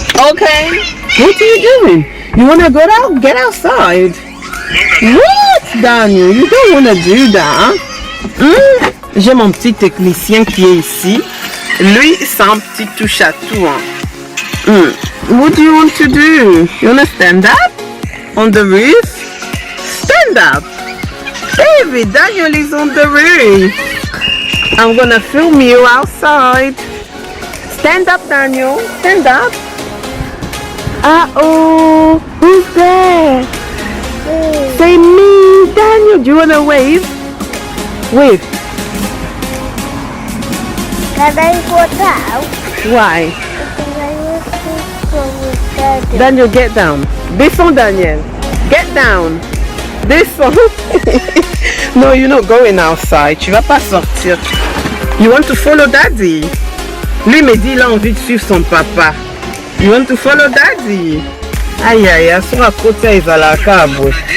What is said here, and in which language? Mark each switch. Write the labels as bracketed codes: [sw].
[en] Okay. What are you doing? You want to go out? Get outside. What, Daniel? You don't want to do that. [fr] J'ai mon petit technicien qui est ici. Lui, c'est un petit touche à tout. [en] What do you want to do? You want to stand up on the roof? Stand up. Baby, Daniel is on the roof. I'm gonna film you outside. Stand up, Daniel. Stand up. Uh-oh. Who's there? Say me. Daniel, do you want to wave? Wave. Can I go down? Why? Daddy. Daniel, get down. [fr] Descends, [en] Daniel. Get down. Descends. No, you're not going outside. [fr] Tu vas pas sortir. [en] You want to follow Daddy? [fr] Lui me dit il a envie de suivre son papa. [en] You want to follow Daddy? [fr] Aïe aïe, à son à côté, il va la cabo.